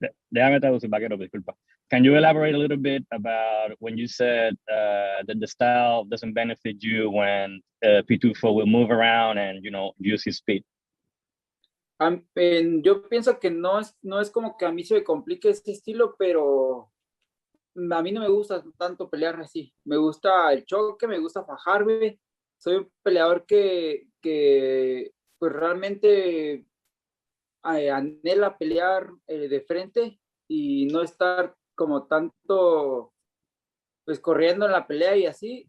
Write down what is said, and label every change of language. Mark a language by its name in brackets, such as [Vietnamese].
[Spanish] Déjame traducir, vaquero, disculpa. [English] Can you elaborate a little bit about when you said that the style doesn't benefit you when Pitufo will move around and, you know, use his speed? [Spanish] Yo pienso que no es como que a mí se me complique este estilo, pero a mí no me gusta tanto pelear así. Me gusta el choque, me gusta fajarme. Soy un peleador que pues realmente anhela pelear de frente y no estar como tanto pues corriendo en la pelea y así.